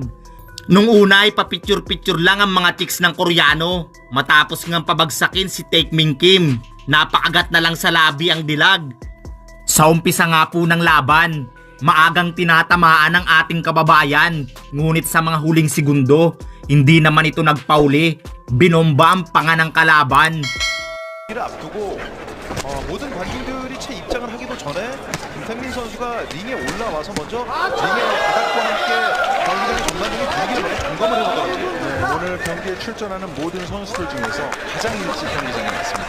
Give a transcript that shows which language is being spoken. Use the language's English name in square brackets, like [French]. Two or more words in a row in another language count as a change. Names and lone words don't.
[Filipino] Nung una ay papicture-picture lang ang mga chicks ng Koreano matapos ngang pabagsakin si Taekmin Kim. Napakagat na lang sa labi ang dilag. Sa umpisa nga po ng laban, maagang tinatamaan ng ating kababayan, ngunit sa mga huling segundo, hindi naman ito nagpauli. Binomba ang panga ng kalaban. [Korean] 를 앞두고 모든 관중들이 채 입장을 하기도 전에 김태민 선수가 링에 올라와서 먼저 링의 바닥과 함께 경기장의 전반적인 분위기를 먼저 점검을 해보더라고요. 오늘 경기에 출전하는 모든 선수들 중에서 가장 일찍 경기장에 왔습니다.